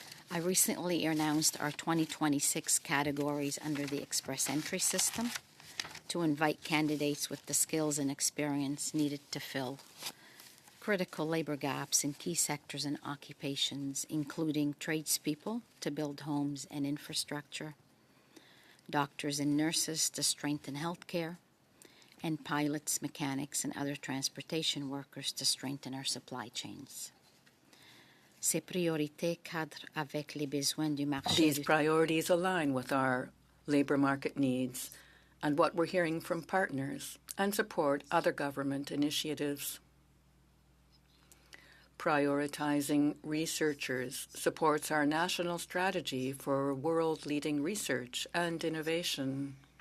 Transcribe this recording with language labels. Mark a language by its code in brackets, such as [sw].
[en] I recently announced our 2026 categories under the Express Entry system to invite candidates with the skills and experience needed to fill critical labor gaps in key sectors and occupations, including tradespeople to build homes and infrastructure, doctors and nurses to strengthen healthcare, and pilots, mechanics, and other transportation workers to strengthen our supply chains. [fr] Ces priorités cadrent avec les besoins du marché. [en] These priorities align with our labor market needs and what we're hearing from partners and support other government initiatives. Prioritizing researchers supports our national strategy for world-leading research and innovation.